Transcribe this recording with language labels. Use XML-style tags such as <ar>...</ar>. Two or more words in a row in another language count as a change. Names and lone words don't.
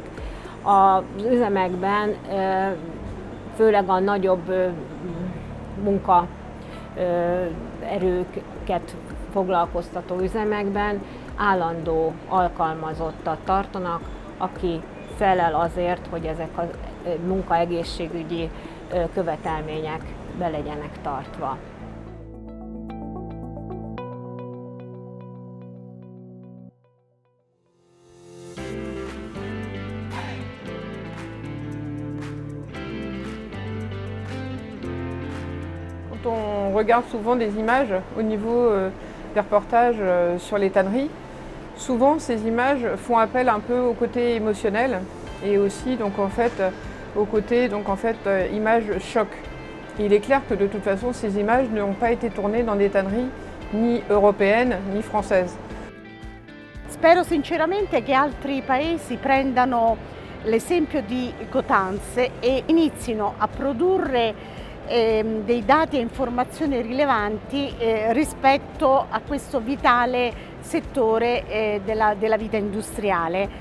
<hu>Az üzemekben főleg a nagyobb munkaerőket foglalkoztató üzemekben állandó alkalmazottat tartanak, aki felel azért, hogy ezek a munkaegészségügyi követelmények be legyenek tartva.</hu> <fr>Quand on regarde souvent des images au niveau des reportages sur les tanneries, souvent ces images font appel un peu au côté émotionnel et aussi donc en fait au côté images choc. Il est clair que de toute façon ces images n'ont pas été tournées dans des tanneries ni européennes ni françaises.</fr> <it>Spero sinceramente che altri paesi prendano l'esempio di Cotanze e inizino a produrre dei dati e informazioni rilevanti rispetto a questo vitale settore della vita industriale.</it>